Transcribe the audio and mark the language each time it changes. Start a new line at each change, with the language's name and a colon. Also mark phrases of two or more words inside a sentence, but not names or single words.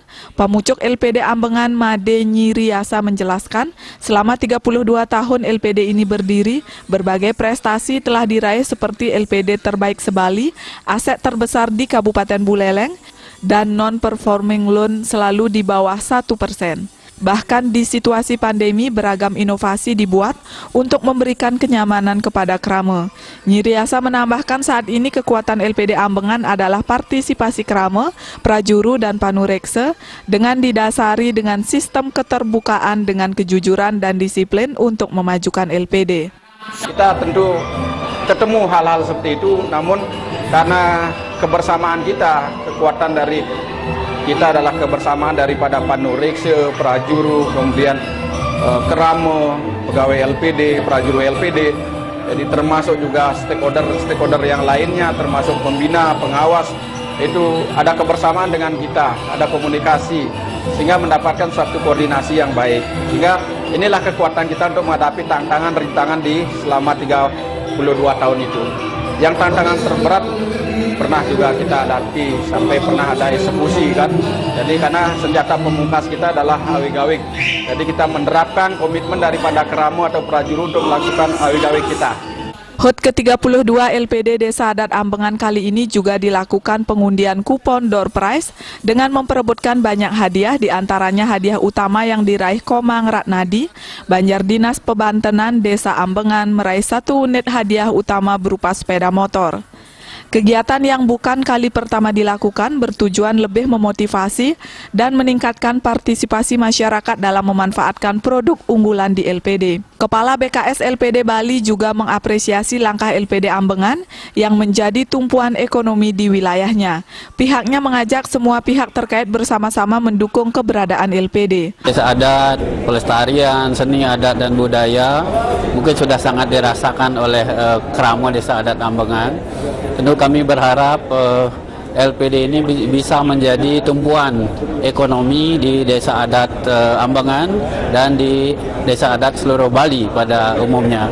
Indonesian: Pamucuk LPD Ambengan Made Nyiriasa menjelaskan, selama 32 tahun LPD ini berdiri, berbagai prestasi telah diraih seperti LPD terbaik se-Bali, aset terbesar di Kabupaten Buleleng, dan
English: non-performing loan
Indonesian: selalu di bawah 1%. Bahkan di situasi pandemi, beragam inovasi dibuat untuk memberikan kenyamanan kepada kerama. Nyiriasa menambahkan saat ini kekuatan LPD Ambengan adalah partisipasi kerama, prajuru, dan panurekse dengan didasari dengan sistem keterbukaan dengan kejujuran dan disiplin untuk memajukan LPD. Kita tentu ketemu hal-hal seperti itu, namun karena kebersamaan kita, kekuatan dari kita adalah kebersamaan daripada panurekse, prajuru, kemudian kerama, pegawai LPD, prajuru LPD, jadi termasuk juga stakeholder yang lainnya, termasuk pembina, pengawas, itu ada kebersamaan dengan kita, ada komunikasi, sehingga mendapatkan suatu koordinasi yang baik. Sehingga inilah kekuatan kita untuk menghadapi tantangan rintangan di selama 32 tahun itu. Yang tantangan terberat pernah juga kita hadapi, sampai pernah ada eksekusi kan. Jadi karena senjata pemungkas kita adalah awik-awik. Jadi kita menerapkan komitmen daripada kerama atau prajuru untuk melakukan awik-awik kita. HUT ke-32 LPD Desa Adat Ambengan kali ini juga dilakukan pengundian kupon
English: door prize
Indonesian: dengan memperebutkan banyak hadiah, diantaranya hadiah utama yang diraih Komang Ratnadi. Banjar Dinas Pebantenan Desa Ambengan meraih 1 unit hadiah utama berupa sepeda motor. Kegiatan yang bukan kali pertama dilakukan bertujuan lebih memotivasi dan meningkatkan partisipasi masyarakat dalam memanfaatkan produk unggulan di LPD. Kepala BKS LPD Bali juga mengapresiasi langkah LPD Ambengan yang menjadi tumpuan ekonomi di wilayahnya. Pihaknya mengajak semua pihak terkait bersama-sama mendukung keberadaan LPD. Desa adat, pelestarian, seni adat dan budaya mungkin sudah sangat dirasakan oleh kerama Desa Adat Ambengan. Tentu kami berharap LPD ini bisa menjadi tumpuan ekonomi di Desa Adat Ambengan dan di Desa Adat seluruh Bali pada umumnya.